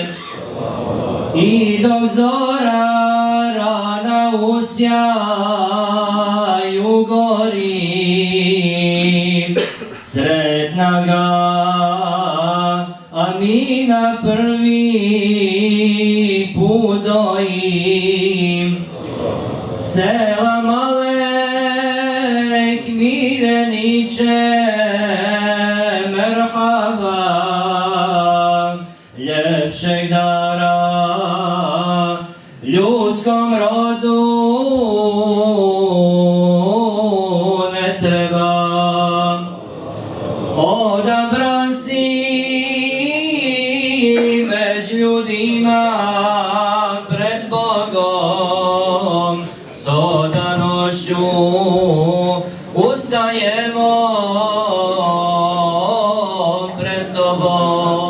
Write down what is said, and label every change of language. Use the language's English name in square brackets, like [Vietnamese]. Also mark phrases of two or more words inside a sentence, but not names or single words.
[Bosnian] I dok zora rana usjaju gori, sretna ga Amina prvi put dojim. [Arabic] سلام عليك [Bosnian] mireniče, merhaba, ljepšeg dara ljudskom rodu ne treba. Odabran si među ljudima pred Bogom, s odanošću ustajemo pred Tobom.